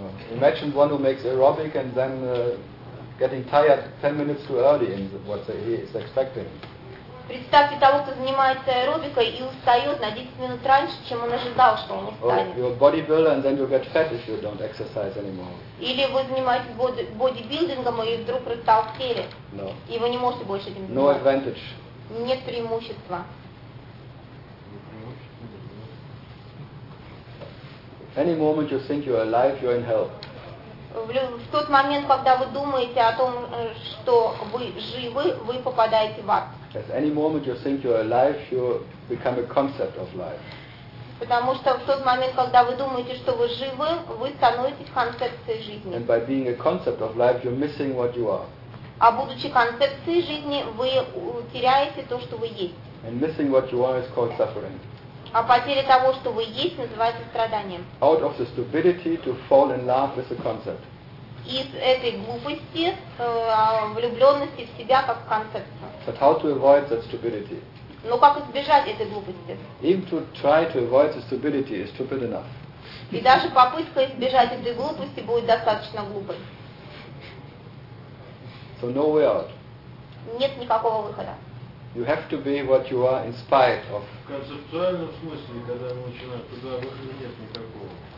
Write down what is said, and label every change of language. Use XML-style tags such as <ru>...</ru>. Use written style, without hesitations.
<en>Imagine one who makes aerobic and then getting tired 10 minutes too early in what he is expecting.</en> <ru>Представьте того, кто занимается аэробикой и устает на 10 минут раньше, чем он ожидал, что он устанет.</ru> <en>Or you're a bodybuilder and then you get fat if you don't exercise anymore.</en> <ru>Или вы занимаетесь бодибилдингом и вдруг растолстели.</ru> <en>No.</en> <ru>И вы не можете больше этим заниматься.</ru> <en>No advantage.</en> <ru>Нет преимущества.</ru> <en>Any moment you think you're alive, you're in hell.</en> <ru>В тот момент, когда вы думаете о том, что вы живы, вы попадаете в ад.</ru> <en>At any moment you think you're alive, you become a concept of life.</en> <ru>Потому что в тот момент, когда вы думаете, что вы живы, вы становитесь концепцией жизни.</ru> <en>And by being a concept of life, you're missing what you are.</en> <ru>А будучи концепцией жизни, вы теряете то, что вы есть.</ru> <en>And missing what you are is called suffering.</en> <ru>А потеря того, что вы есть, называется страданием.</ru> <en>Out of the stupidity to fall in love with a concept.</en> <ru>Из этой глупости, влюбленности в себя как в концепцию.</ru> <en>But how to avoid that stupidity?</en> <ru>Но как избежать этой глупости?</ru> <en>Even to try to avoid the stupidity is stupid enough.</en> <ru>И даже попытка избежать этой глупости будет достаточно глупой.</ru> <en>So no way out.</en> <ru>Нет никакого выхода.</ru> <en>You have to be what you are in spite of.</en> <ru>В концептуальном смысле, когда мы начинаем, туда выхода нет никакого.</ru>